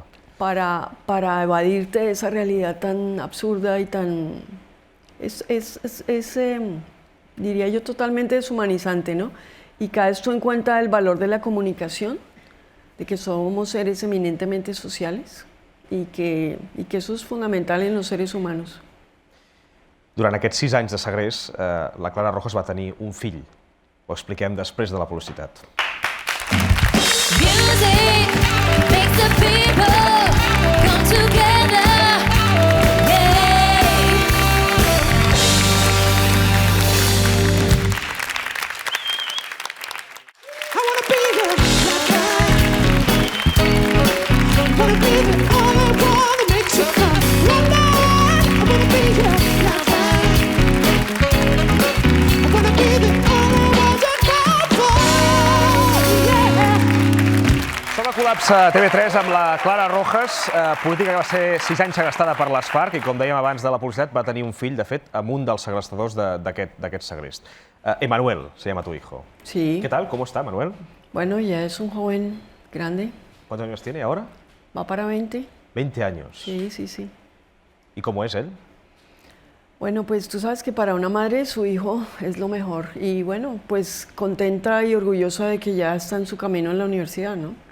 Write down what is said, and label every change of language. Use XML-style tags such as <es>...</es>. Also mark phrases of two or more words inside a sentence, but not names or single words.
<es>Para evadirte de esa realidad tan absurda y tan... diría yo, totalmente deshumanizante, ¿no? Y caes tú en cuenta del valor de la comunicación, de que somos seres eminentemente sociales y que eso és fundamental en los seres humanos.</es> <ca>Durant aquests 6 anys de segrest, la Clara Rojas va tenir un fill. Ho expliquem després de la publicitat.</ca> <en>Music makes the people come together. I wanna be your I wanna be the only one that makes you come right now. I wanna be your I wanna be the only one that goes for, yeah.</en> <ca>Som a Col·lapse TV3 amb la Clara Rojas, política que va ser 6 anys segrestada per les FARC i, com dèiem abans de la publicitat, va tenir un fill, de fet, amb un dels segrestadors d'aquest segrest.</ca> <es>Emanuel se llama tu hijo. Sí. ¿Qué tal? ¿Cómo está, Manuel? Bueno, ya es un joven grande, ¿Cuántos años tiene ahora? va para 20. 20 años. Sí, sí, sí. ¿Y cómo es él? Bueno, pues tú sabes que para una madre su hijo es lo mejor y bueno, pues contenta y orgullosa de que ya está en su camino en la universidad, ¿no?</es>